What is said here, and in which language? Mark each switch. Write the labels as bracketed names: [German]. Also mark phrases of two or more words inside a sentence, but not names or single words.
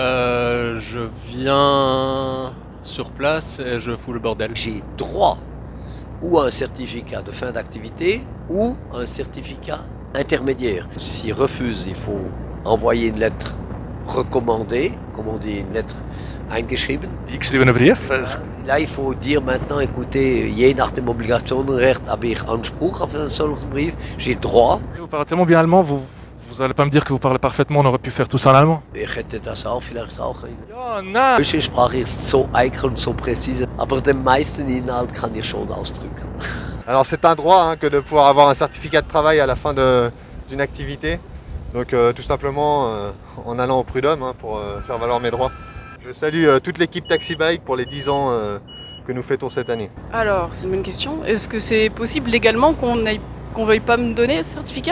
[French] Je viens sur place et je fous le bordel. J'ai droit ou à un certificat de fin d'activité ou un certificat intermédiaire. S'il refuse, il faut envoyer une lettre recommandée, comme on dit, une lettre eingeschrieben. [German] Geschriebene Brief. [French] Là, il faut dire maintenant, écoutez, [German] je nach dem Obligationenrecht habe ich Anspruch auf einen solchen Brief. [French] J'ai droit. Vous parlez tellement bien allemand, vous allez pas me dire que vous parlez parfaitement, on aurait pu faire tout ça en allemand. [German] Ich hätte das auch vielleicht auch. Ja, nein. Die Sprache ist so eikel und so präzise, aber den meisten Inhalt kann ich schon ausdrücken. [French] Alors c'est un droit que de pouvoir avoir un certificat de travail à la fin d'une activité. Donc tout simplement en allant au prud'homme pour faire valoir mes droits. Je salue toute l'équipe Taxi Bike pour les 10 ans que nous fêtons cette année. Alors c'est une bonne question. Est-ce que c'est possible légalement qu'on veuille pas me donner ce certificat?